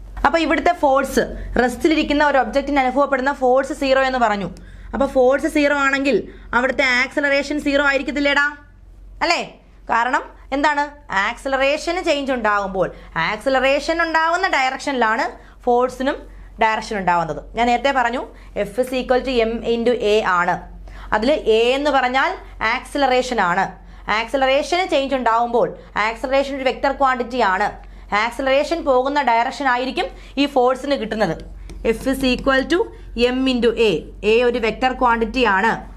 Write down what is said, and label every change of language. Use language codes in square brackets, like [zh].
[ml] അപ്പോൾ ഇവിടുത്തെ ഫോഴ്സ്, റെസ്റ്റിലിരിക്കുന്ന ഒരു ഒബ്ജക്റ്റിന് അനുഭവപ്പെടുന്ന ഫോഴ്സ് 0 എന്ന് പറഞ്ഞു. അപ്പോൾ ഫോഴ്സ് 0 ആണെങ്കിൽ അവിടുത്തെ ആക്സലറേഷൻ 0 ആയിരിക്കത്തില്ലേടാ, അല്ലേ? കാരണം ആക്സലറേഷന് ചേഞ്ച് ഉണ്ടാകുമ്പോൾ ആക്സലറേഷൻ ഉണ്ടാകുന്ന ഡയറക്ഷനിലാണ് ഫോഴ്സിനും ഡയറക്ഷൻ ഉണ്ടാകുന്നത്. ഞാൻ നേരത്തെ പറഞ്ഞു [en] F is equal to m into a [ml] ആണ്. അതിൽ a എന്ന് പറഞ്ഞാൽ ആക്സലറേഷൻ ആണ്. ആക്സലറേഷന് ചേഞ്ച് ഉണ്ടാകുമ്പോൾ ആക്സലറേഷൻ ഒരു വെക്റ്റർ ക്വാണ്ടിറ്റി ആണ്. ആക്സലറേഷൻ പോകുന്ന ഡയറക്ഷൻ ആയിരിക്കും ഈ ഫോഴ്സിന് കിട്ടുന്നത്. [en] F is equal to m into a. A [ml] ഒരു [en] vector quantity [ml] ആണ്.